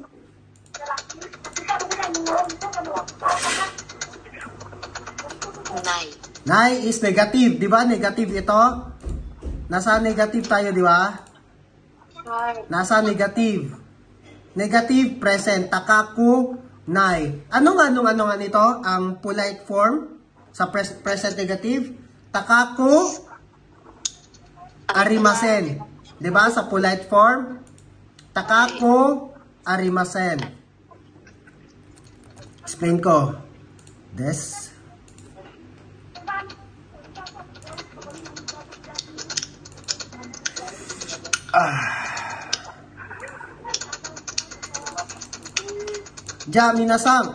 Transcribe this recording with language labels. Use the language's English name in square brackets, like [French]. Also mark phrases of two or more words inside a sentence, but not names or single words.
[Filipino] Nai [English] is negative, [Filipino] di ba? Negative ito. Nasa negative tayo, di ba? Nasa negative. Negative, present. [Japanese] 高く、ない. [Filipino] Ano nga nito? Ang [English] polite form [Filipino] sa [English] present negative. [Japanese] 高く、ありません. [Filipino] Di ba? Sa [English] polite form. [Japanese] 高く、ありません. [Filipino] Explain ko. Des. [Japanese] じゃ、みなさん.